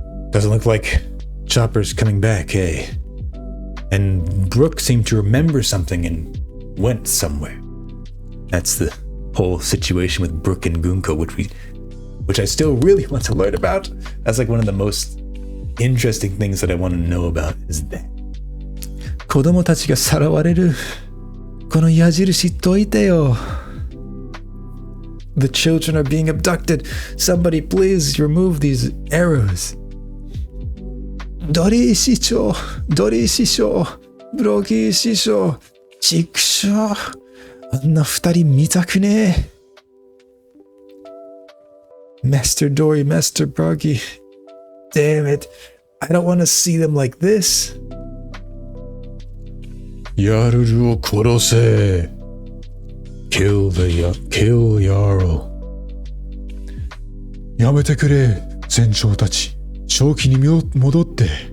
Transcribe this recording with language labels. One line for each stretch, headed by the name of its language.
English: Doesn't look like Chopper's coming back, hey? And Brook seemed to remember something and went somewhere. That's the whole situation with Brook and Gunko, which I still really want to learn about. That's like one of the most interesting things that I want to know about is that.
Japanese: 子供たちがさらわれる。この矢印解いてよ。
English: The children are being abducted. Somebody please remove these arrows.
Japanese: ドリー師匠、ドリー師匠、ブロギー師匠、ちくしょう。あんな二人見たくねえ。
English: Master Dory, Master Broggy. Damn it. I don't want to see them like this.
Japanese: ヤルルを殺せ。
English: Kill Jarl.
Japanese: やめてくれ、船長たち。正気に戻って。